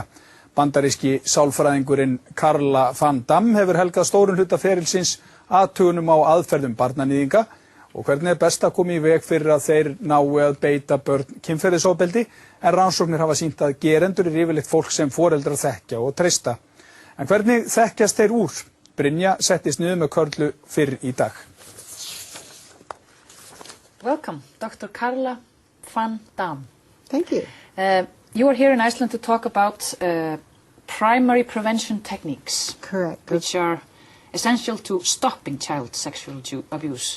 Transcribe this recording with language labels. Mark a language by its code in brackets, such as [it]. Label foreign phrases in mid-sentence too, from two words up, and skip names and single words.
[is] Bandaríski sálfræðingurinn Carla van Dam hefur helgað stórun hluta ferilsins athugunum á aðferðum barnaníðinga og hvernig best að koma í veg fyrir að þeir nái að beita börn kynferðisofbeldi, en rannsóknir hafa sýnt að gerendur yfirleitt fólk sem foreldrar þekkja og treysta. En hvernig þekkjast þeir úr? Brynja settist niður með Körlu fyrr í dag. [en] Welcome, Dr. Carla van Dam. Thank you. You are here in Iceland to talk about primary prevention techniques. Correct. Which are essential to stopping child sexual abuse.